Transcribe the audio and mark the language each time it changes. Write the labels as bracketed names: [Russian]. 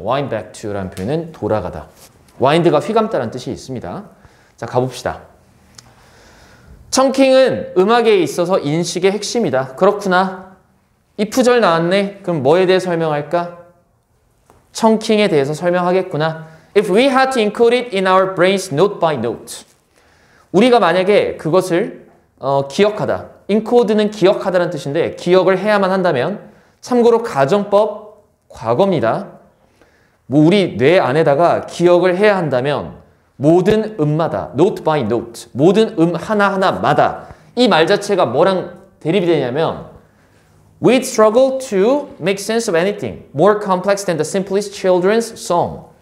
[Korean] wind back to라는 표현은 돌아가다. wind가 휘감다라는 뜻이 있습니다. 자, 가봅시다. 청킹은 음악에 있어서 인식의 핵심이다. 그렇구나. if 절 나왔네. 그럼 뭐에 대해 설명할까? 청킹에 대해서 설명하겠구나. [English] If we had to encode it in our brains note by note. [Korean] 우리가 만약에 그것을 기억하다. encode는 기억하다라는 뜻인데 기억을 해야만 한다면 참고로 가정법 과거입니다. 뭐 우리 뇌 안에다가 기억을 해야 한다면 모든 음마다 note by note 모든 하나하나마다 이 말 자체가 뭐랑 대립이 되냐면 [English] We'd struggle to make sense of anything more complex than the simplest children's song.